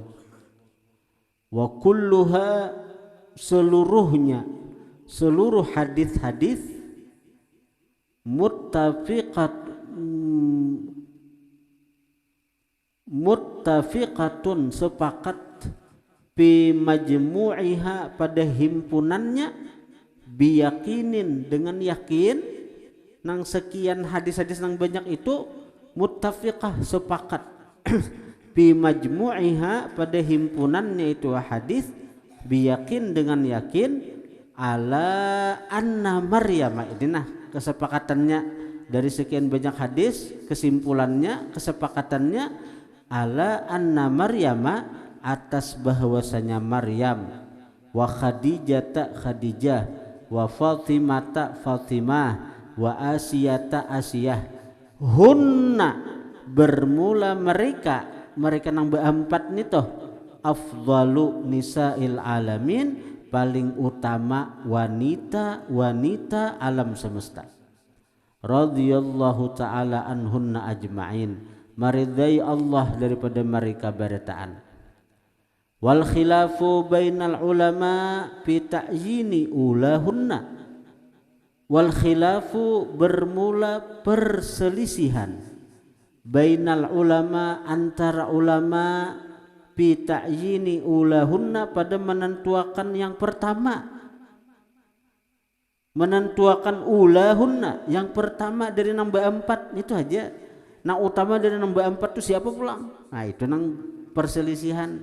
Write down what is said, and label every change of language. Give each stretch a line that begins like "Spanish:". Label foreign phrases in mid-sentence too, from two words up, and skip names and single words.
Arabic: وكلها,
Banjar: seluruhnya, seluruh hadis-hadis muttafiqatun, sepakat,
Arabic: بمجموعها,
Banjar: pada himpunannya, biyakinin, dengan yakin, nang sekian hadis-hadis nang banyak itu muttafiqah, sepakat,
Arabic: بمجموعها,
Banjar: pada himpunannya itu hadis, biyakin, dengan
Arabic: yakin, على أن مريم,
Banjar: ini nah kesepakatannya dari sekian banyak hadis, kesimpulannya, kesepakatannya,
Arabic: على أن مريم,
Banjar: atas bahwasanya Maryam, wa Khadijah, wa Fatimata Fatimah, wa Asiyah, hunna, bermula mereka nang beempat nito,
Arabic: أفضل نساء العالمين,
Banjar: paling utama wanita alam semesta.
Arabic: رضي الله تعالى عنهن أجمعين,
Banjar: maridai Allah daripada mereka barataan.
Arabic: والخلاف بين العلماء في تعيين أولاهن, والخلاف,
Banjar: bermula perselisihan,
Arabic: بين العلماء,
Banjar: antara ulama,
Arabic: في تعيين أولاهن,
Banjar: pada menentuakan yang pertama, menentuakan ulahunna, yang pertama dari nambah 4 itu aja. Nah, utama dari nambah 4 itu siapa pulang? Nah, itu nang perselisihan.